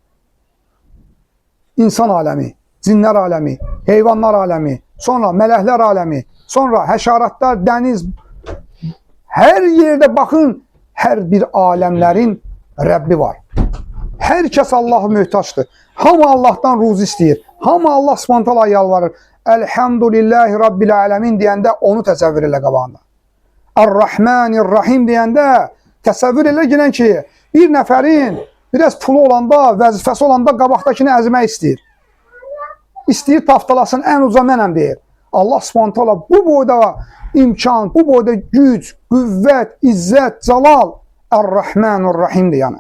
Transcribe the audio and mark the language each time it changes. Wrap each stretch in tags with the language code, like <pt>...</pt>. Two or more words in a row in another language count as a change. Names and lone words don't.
<az>İnsan aləmi, cinlər aləmi, heyvanlar aləmi, sonra mələklər aləmi, sonra həşəratlar, dəniz, hər yerdə baxın, hər bir aləmlərin Rəbbi var. Hər kəs Allah'a möhtaçdır. Hamı Allah'tan ruzi istəyir. Hamı Allah Subhanahu yalvarır.</az> <ar>الحمد لله رب العالمين</ar> <az>deyəndə onu təsəvvür elə qabağında.</az> <ar>الرحمن الرحيم</ar> <az>deyəndə təsəvvür elə ki, bir nəfərin biraz pulu olanda, vəzifəsi olanda qabaqdakini əzmək istəyir. İstəyir taftalasın, ən uca mənəm deyir. Allah Subhanahu bu boyda imkan, bu boyda güc, qüvvət, izzət, cəlal Ar-Rahmanir-Rahimdir yəni.</az>